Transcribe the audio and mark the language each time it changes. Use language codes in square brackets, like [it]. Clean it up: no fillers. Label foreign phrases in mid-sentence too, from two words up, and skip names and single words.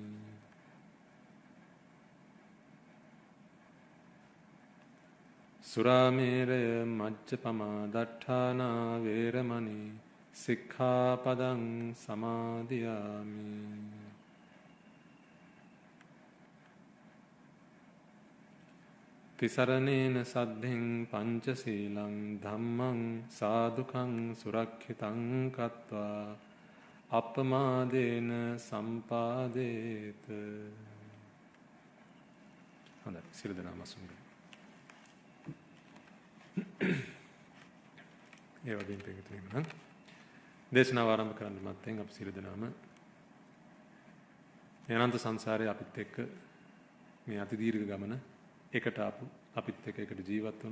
[pi] සුරාමේරය මජ්ජපමා දට්ඨානා වේරමණී සික්ඛාපදං සමාදියාමි. තිසරණේන සද්ධින් පංචශීලං ධම්මං සාදුකං සුරක්ෂිතං කତ୍වා අපමාදේන සම්පාදේත. [si] හොඳයි සියලු දෙනාම අසුන්ගමු. ඒ වගේම පිටුතුනි මම දේශනාව ආරම්භ කරන්න මත්තෙන් අපි සියලු දෙනාම අනන්ත සංසාරයේ අපිත් එක්ක මේ අති දීර්ඝ ගමන එකට ආපු අපිත් එක්ක එකට ජීවත් වුණා.